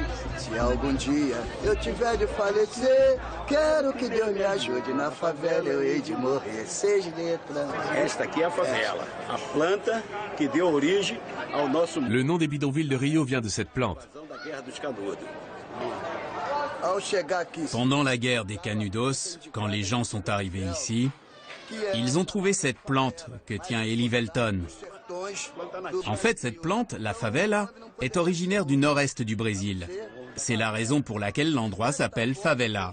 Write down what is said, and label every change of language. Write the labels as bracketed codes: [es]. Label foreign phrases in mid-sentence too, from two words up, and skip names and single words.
[pt] Se algum dia eu tiver de falecer, quero que Deus me ajude. Na favela eu hei de morrer. 6 letras. Esta aqui é a favela, a planta que deu origem ao nosso... [fr] Le nom des bidonvilles de Rio vient de cette plante. [pt] da Guerra dos Canudos. Ao chegar aqui, [fr] Pendant la guerre des Canudos, quand les gens sont arrivés ici, ils ont trouvé cette plante que tient Eli Velton. En fait, cette plante, la favela, est originaire du nord-est du Brésil. C'est la raison pour laquelle l'endroit s'appelle favela.